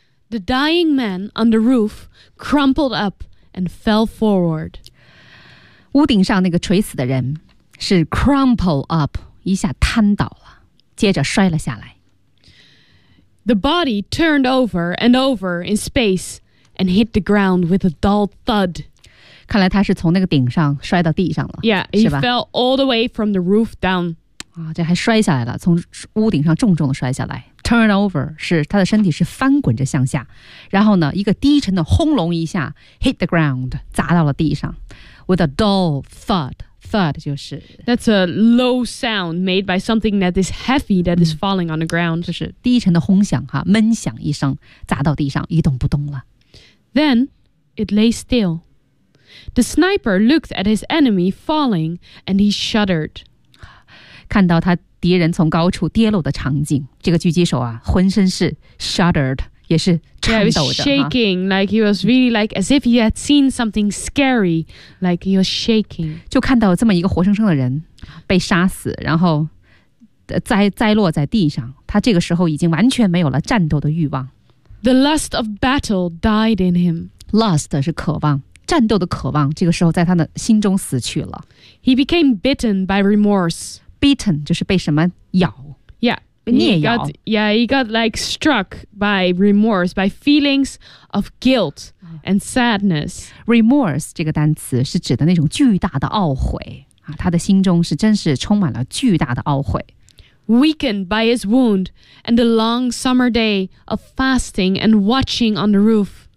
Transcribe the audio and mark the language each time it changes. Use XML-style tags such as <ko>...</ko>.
<en>The dying man on the roof crumpled up and fell forward.</en> <zh>屋顶上那个垂死的人是</zh> <en>crumple up,</en> <zh>一下瘫倒了，接着摔了下来。</zh> <en>The body turned over and over in space and hit the ground with a dull thud.</en> <zh>看来他是从那个顶上摔到地上了。</zh> <en>Yeah, he fell all the way from the roof down.</en> <zh>啊，这还摔下来了，从屋顶上重重的摔下来。</zh> <en>Turn over</en> <zh>是他的身体是翻滚着向下，然后呢，一个低沉的轰隆一下</zh> <en>hit the ground</en> <zh>砸到了地上 ，</zh> <en>with a dull thud. Thud</en> <zh>就是</zh> <en>that's a low sound made by something that is heavy that is falling on the ground.</en> <zh>就是低沉的轰响哈，闷响一声砸到地上一动不动了。</zh> <en>Then it lay still. The sniper looked at his enemy falling, and he shuddered.</en> <zh>看到他敌人从高处跌落的场景，这个狙击手啊，浑身是 shuddered， 也是颤抖的。</zh> <en>Yeah, he was shaking, like he was really like as if he had seen something scary, like he was shaking.</en> <zh>就看到这么一个活生生的人被杀死，然后栽落在地上，他这个时候已经完全没有了战斗的欲望。</zh> <en>The lust of battle died in him.</en> <zh>Lust 是渴望，战斗的渴望，这个时候在他的心中死去了。</zh> <en>He became bitten by remorse.</en> <zh>Bitten 就是被什么咬？</zh> <en>Yeah,</en> <zh>被孽咬。</zh> <en>Yeah, he got like struck by remorse, by feelings of guilt and sadness.</en> <zh>Remorse 这个单词是指的那种巨大的懊悔啊，他的心中是真是充满了巨大的懊悔。</zh> <en>Weakened by his wound and the long summer day of fasting and watching on the roof.</en>